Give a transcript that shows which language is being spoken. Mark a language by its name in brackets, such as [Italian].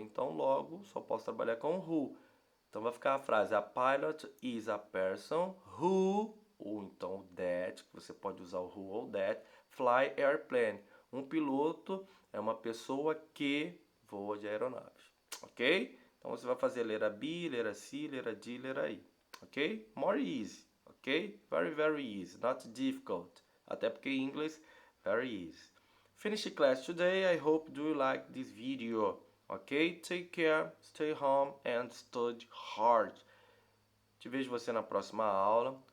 [Portuguese] Então logo só posso trabalhar com who. Então vai ficar a frase: [English] a pilot is a person who, [Portuguese] ou então that, que você pode usar o who ou that, [English] fly airplane. [Portuguese] Um piloto é uma pessoa que voa de aeronaves, ok? Então você vai fazer letra B, letra C, letra D, letra I, ok? [English] More easy, ok? Very, very easy, not difficult. [Portuguese] Até porque em inglês, [English] very easy. Finish the class today. I hope you like this video. Ok? Take care, stay home and study hard. [Portuguese] Te vejo você na próxima aula.